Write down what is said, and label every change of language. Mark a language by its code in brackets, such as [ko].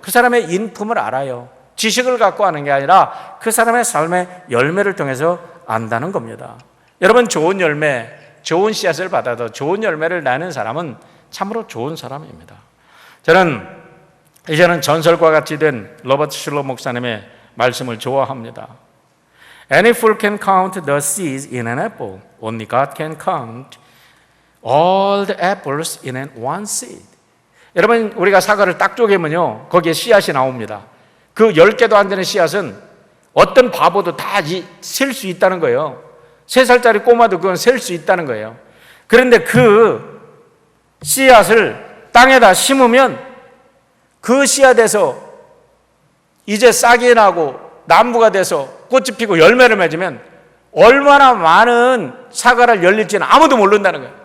[ko] 그 사람의 인품을 알아요. 지식을 갖고 하는 게 아니라 그 사람의 삶의 열매를 통해서 안다는 겁니다. 여러분, 좋은 열매, 좋은 씨앗을 받아도 좋은 열매를 내는 사람은 참으로 좋은 사람입니다. 저는 이제는 전설과 같이 된 로버트 슐러 목사님의 말씀을 좋아합니다. [en] Any fool can count the seeds in an apple. Only God can count all the apples in one seed. [ko] 여러분, 우리가 사과를 딱 쪼개면요, 거기에 씨앗이 나옵니다. 그 10개도 안 되는 씨앗은 어떤 바보도 다 셀 수 있다는 거예요. 3살짜리 꼬마도 그건 셀 수 있다는 거예요. 그런데 그 씨앗을 땅에다 심으면 그 씨앗에서 이제 싹이 나고 나무가 돼서 꽃이 피고 열매를 맺으면 얼마나 많은 사과를 열릴지는 아무도 모른다는 거예요.